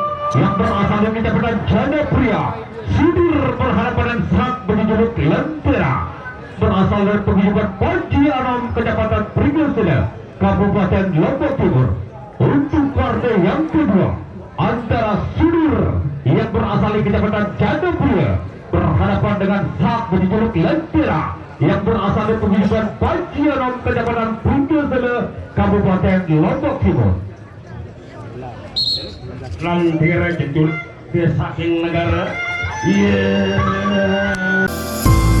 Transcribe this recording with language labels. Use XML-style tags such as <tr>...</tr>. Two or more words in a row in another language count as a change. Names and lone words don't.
<id>yang berasal dari Kecamatan Jayapura Sudir berhadapan dengan Sak berjuluk Lentera berasal dari paguyuban Panji Anom Kecamatan Pringgesela Kabupaten Lombok Timur. Untuk partai yang kedua antara Sudir yang berasal dari Kecamatan Jayapura berhadapan dengan Sak berjuluk Lentera yang berasal dari paguyuban Panji Anom Kecamatan Pringgesela Kabupaten Lombok Timur.</id> <sas>Lantera jejul ke saking negara. Yeah.</sas>